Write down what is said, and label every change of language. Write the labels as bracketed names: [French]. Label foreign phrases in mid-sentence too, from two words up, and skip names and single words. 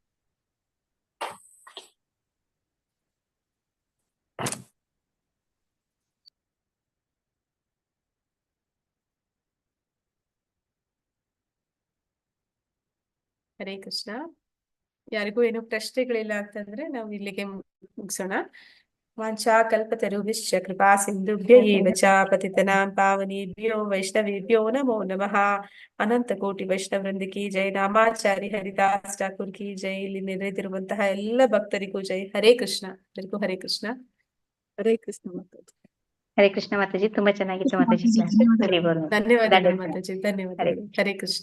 [Kannada] ಹರೇ ಕೃಷ್ಣ. ಯಾರಿಗೂ ಏನು ಪ್ರಶ್ನೆಗಳಿಲ್ಲ ಅಂತಂದ್ರೆ ನಾವು ಇಲ್ಲಿಗೆ ಮುಗಿಸೋಣ. [Sanskrit] ವಾಂಛಾ ಕಲ್ಪತರುಭ್ಯಶ್ಚ ಕೃಪಾ ಸಿಂಧುಭ್ಯ ಏವ ಚ ಪತಿತನಾಂ ಪಾವನೇಭ್ಯೋ ವೈಷ್ಣವೇಭ್ಯೋ ನಮೋ ನಮಃ. [Kannada] ಅನಂತ ಕೋಟಿ ವೈಷ್ಣವ ವೃಂದಕ್ಕೆ ಜೈ. ನಾಮಾಚಾರಿ ಹರಿದಾಸ್ ಠಾಕೂರ್ [Hindi] की जय. [Kannada] ಇಲ್ಲಿ ನೆರೆದಿರುವಂತಹ ಎಲ್ಲ ಭಕ್ತರಿಗೂ ಜೈ. ಹರೇ ಕೃಷ್ಣ. ಎಲ್ಲರಿಗೂ ಹರೇ ಕೃಷ್ಣ. ಹರೇ ಕೃಷ್ಣ ಮಾತಾಜಿ. ಹರೇ ಕೃಷ್ಣ ಮಾತಾಜಿ. ತುಂಬಾ ಚೆನ್ನಾಗಿತ್ತು ಮಾತಾಜಿ ಕ್ಲಾಸ್. ಧನ್ಯವಾದಗಳು ಮಾತಾಜಿ. ಧನ್ಯವಾದಗಳು. ಹರೇ ಕೃಷ್ಣ.